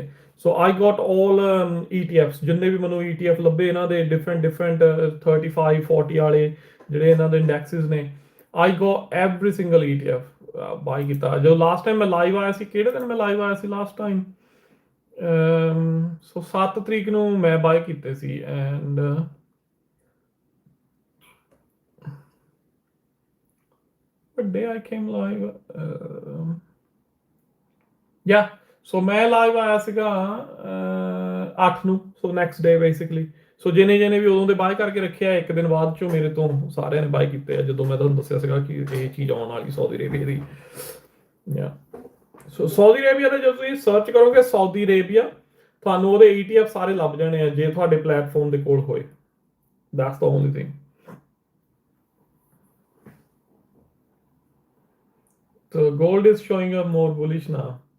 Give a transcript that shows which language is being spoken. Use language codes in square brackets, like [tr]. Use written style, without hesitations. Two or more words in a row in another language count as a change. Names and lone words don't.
[en] so I got all ETFs, [pa] ਜਿੰਨੇ ਵੀ ਮੈਨੂੰ ETF ਲੱਭੇ ਇਹਨਾਂ ਦੇ ਡਿਫਰੈਂਟ 35 40 ਵਾਲੇ ਜਿਹੜੇ ਇਹਨਾਂ ਦੇ ਇੰਡੈਕਸਿਸ ਨੇ, [en] I go every single ETF [pa] ਬਾਈ ਕੀਤਾ। ਜਦੋਂ [en] last time [pa] ਮੈਂ ਲਾਈਵ ਆਇਆ ਸੀ, ਕਿਹੜੇ ਦਿਨ ਮੈਂ ਲਾਈਵ ਆਇਆ ਸੀ [en] last time? [pa] ਸੋ 7 ਤਰੀਕ ਨੂੰ ਮੈਂ ਬਾਈ ਕੀਤੇ ਸੀ। [en] ਐਂਡ what day I came live? Yeah, [pa] ਸੋ ਮੈਂ ਲਾਈਵ ਆਇਆ ਸੀਗਾ 8 ਨੂੰ, ਸੋ [en] next day basically. [pa] ਸੋ ਜਿਹਨੇ ਵੀ ਉਦੋਂ ਦੇ ਬਾਏ ਕਰਕੇ ਰੱਖਿਆ, ਇੱਕ ਦਿਨ ਬਾਅਦ ਚੋਂ ਮੇਰੇ ਤੋਂ ਸਾਰਿਆਂ ਨੇ ਬਾਏ ਕੀਤੇ ਆ, ਜਦੋਂ ਮੈਂ ਤੁਹਾਨੂੰ ਦੱਸਿਆ ਸੀਗਾ ਕਿ ਇਹ ਚੀਜ਼ ਆਉਣ ਵਾਲੀ ਸਾਊਦੀ ਅਰੇਬੀਆ ਦੀ। ਯਾ ਸੋ ਸਾਊਦੀ ਅਰੇਬੀਆ ਦੇ ਜਦੋਂ ਤੁਸੀਂ ਸਰਚ ਕਰੋਗੇ ਸਾਊਦੀ ਅਰੇਬੀਆ, ਤੁਹਾਨੂੰ ਉਹਦੇ ETF ਸਾਰੇ ਲੱਭ ਜਾਣੇ ਆ, ਜੇ ਤੁਹਾਡੇ ਪਲੇਟਫਾਰਮ ਦੇ ਕੋਲ ਹੋਏ। [en] That's the only thing. So gold is showing up more bullish now.